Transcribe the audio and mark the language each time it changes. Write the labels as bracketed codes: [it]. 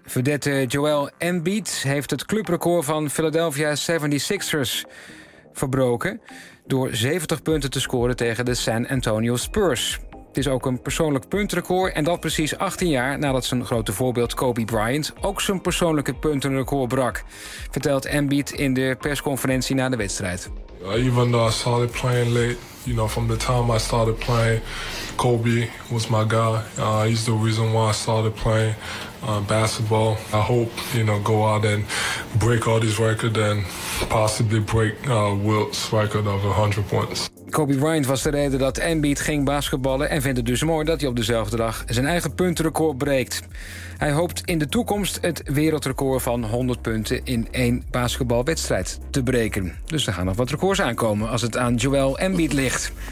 [nl] Vedette Joel Embiid heeft het clubrecord van Philadelphia 76ers verbroken door 70 punten te scoren tegen de San Antonio Spurs. Het is ook een persoonlijk puntenrecord en dat precies 18 jaar nadat zijn grote voorbeeld Kobe Bryant ook zijn persoonlijke puntenrecord brak, vertelt Embiid in de persconferentie na de wedstrijd. [en] Even though I started playing late, you know, from the time I started playing, Kobe was my guy. He's the reason why I started playing basketball. I hope, you know, go out and break all these records and possibly break Wilt's record of 100 points. [nl] Kobe Bryant was de reden dat Embiid ging basketballen en vindt het dus mooi dat hij op dezelfde dag zijn eigen puntenrecord breekt. Hij hoopt in de toekomst het wereldrecord van 100 punten in één basketbalwedstrijd te breken. Dus er gaan nog wat records aankomen als het aan Joel Embiid ligt.